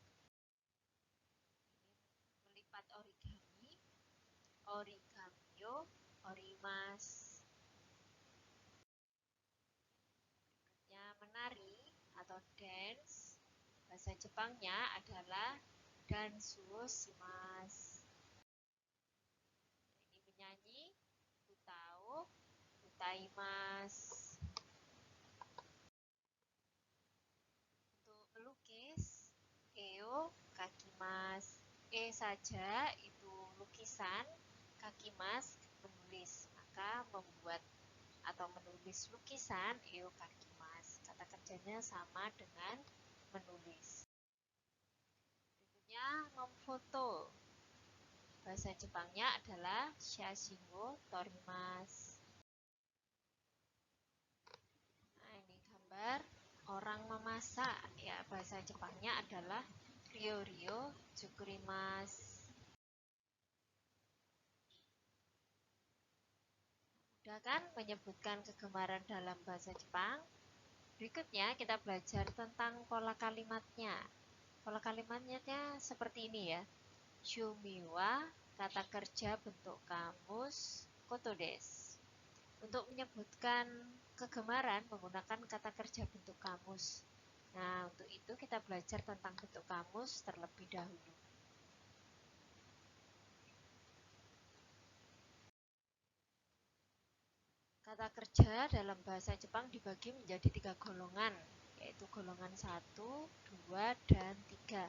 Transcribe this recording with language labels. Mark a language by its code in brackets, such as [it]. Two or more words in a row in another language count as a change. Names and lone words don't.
[id] Ini melipat origami. [ja] 折り紙を折ります. [id] Berikutnya menari atau dance. Bahasa Jepangnya adalah [ja] ダンスします. [id] Ini menyanyi, [ja] 歌を歌います. [id] Untuk melukis, [ja] 絵を描きます. [id] Saja itu lukisan, kakimasu menulis. Maka membuat atau menulis lukisan [ja] 絵を描きます. [id] Kata kerjanya sama dengan menulis. Berikutnya memfoto. Bahasa Jepangnya adalah [ja] 写真を撮ります. [id] Nah, ini gambar orang memasak ya. Bahasa Jepangnya adalah [ja] 料理作ります. [id] Mudah kan menyebutkan kegemaran dalam bahasa Jepang? Berikutnya kita belajar tentang pola kalimatnya. Pola kalimatnya seperti ini ya. [ja] 趣味は [id] kata kerja bentuk kamus [ja] ことです. [id] Untuk menyebutkan kegemaran menggunakan kata kerja bentuk kamus. Nah, untuk itu kita belajar tentang bentuk kamus terlebih dahulu. Kata kerja dalam bahasa Jepang dibagi menjadi 3 golongan, yaitu golongan 1, 2, dan 3.